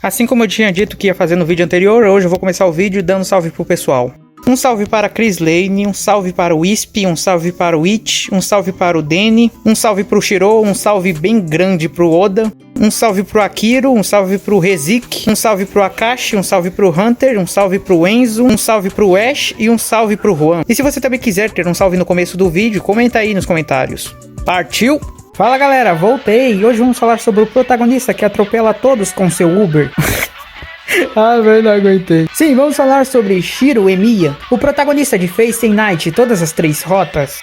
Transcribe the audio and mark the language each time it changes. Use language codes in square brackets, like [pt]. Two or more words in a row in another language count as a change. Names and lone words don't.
[pt] Assim como eu tinha dito que ia fazer no vídeo anterior, hoje eu vou começar o vídeo dando salve pro pessoal. Um salve para Chris Lane, um salve para o Wisp, um salve para o It, um salve para o Danny, um salve pro Shiro, um salve bem grande pro Oda, um salve pro Akiro, um salve pro Rezik, um salve pro Akashi, um salve pro Hunter, um salve pro Enzo, um salve pro Ash e um salve pro Juan. E se você também quiser ter um salve no começo do vídeo, comenta aí nos comentários. Partiu! Fala galera, voltei e hoje vamos falar sobre o protagonista que atropela todos com seu Uber. Ah, velho, não aguentei. Sim, vamos falar sobre Shiro Emiya, o protagonista de Fate Stay Night, todas as 3 rotas.